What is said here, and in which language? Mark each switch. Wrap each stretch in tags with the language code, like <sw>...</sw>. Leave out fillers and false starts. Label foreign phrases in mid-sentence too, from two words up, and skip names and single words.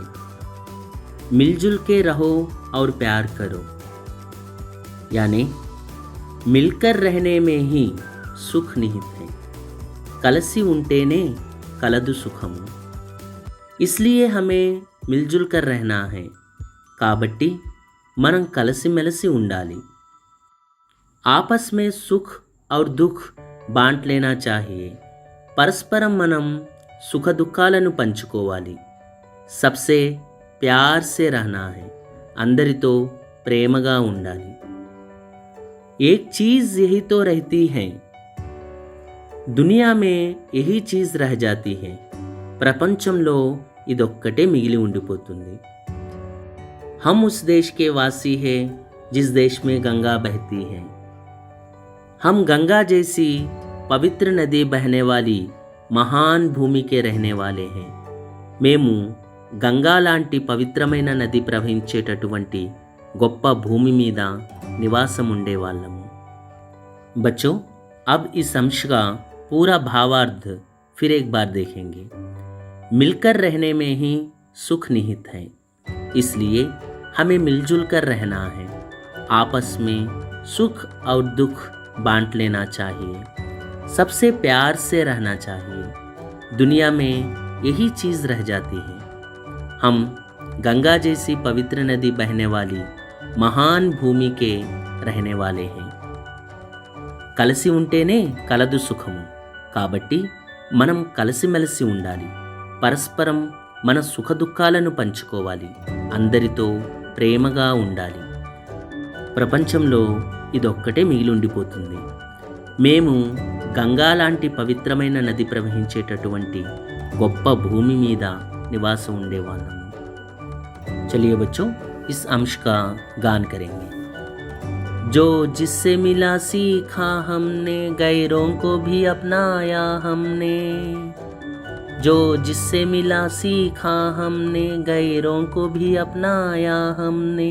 <hi>मिलजुल के रहो और प्यार करो यानी मिलकर रहने में ही सुख निहित है.</hi> <te>కలిసి ఉంటేనే కలదు సుఖము.</te> <hi>इसलिए हमें मिलजुल कर रहना है.</hi> <te>కాబట్టి మనం కలిసిమెలిసి ఉండాలి.</te> <hi>आपस में सुख और दुख बांट लेना चाहिए.</hi> <te>परस्परम మనం సుఖ దుఃఖాలను పంచుకోవాలి.</te> <hi>सबसे प्यार से रहना है.</hi> <te>అందరితో ప్రేమగా ఉండాలి.</te> <hi>एक चीज़ यही तो रहती है. दुनिया में यही चीज़ रह जाती है.</hi> <te>ప్రపంచంలో ఇదొక్కటే మిగిలి ఉండిపోతుంది.</te> <hi>हम उस देश के वासी हैं जिस देश में गंगा बहती है. हम गंगा जैसी पवित्र नदी बहने वाली महान भूमि के रहने वाले हैं.</hi> <te>మేము గంగా లాంటి పవిత్రమైన నది ప్రవహించేటటువంటి గొప్ప భూమి మీద నివాసం ఉండేవాళ్ళము.</te> <hi>बच्चों, अब इस अंश का पूरा भावार्थ फिर एक बार देखेंगे. मिलकर रहने में ही सुख निहित है, इसलिए हमें मिलजुल कर रहना है. आपस में सुख और दुख बांट लेना चाहिए. सबसे प्यार से रहना चाहिए. दुनिया में यही चीज़ रह जाती है. हम गंगा जैसी पवित्र नदी बहने वाली महान भूमि के रहने वाले हैं.</hi> <te>కలిసి ఉంటేనే కలదు సుఖము. కాబట్టి మనం కలిసిమెలిసి ఉండాలి. పరస్పరం మన సుఖ దుఃఖాలను పంచుకోవాలి. అందరితో ప్రేమగా ఉండాలి. ప్రపంచంలో ఇదొక్కటే మిగిలుండిపోతుంది. మేము గంగా లాంటి పవిత్రమైన నది ప్రవహించేటటువంటి గొప్ప భూమి మీద నివాసం ఉండేవాళ్ళము.</te> <hi>चलिए बच्चों, इस अंश का गान करेंगे. जो जिससे मिला सीखा हमने, गैरों को भी अपनाया हमने. जो जिससे मिला सीखा हमने, गैरों को भी अपनाया हमने.</hi>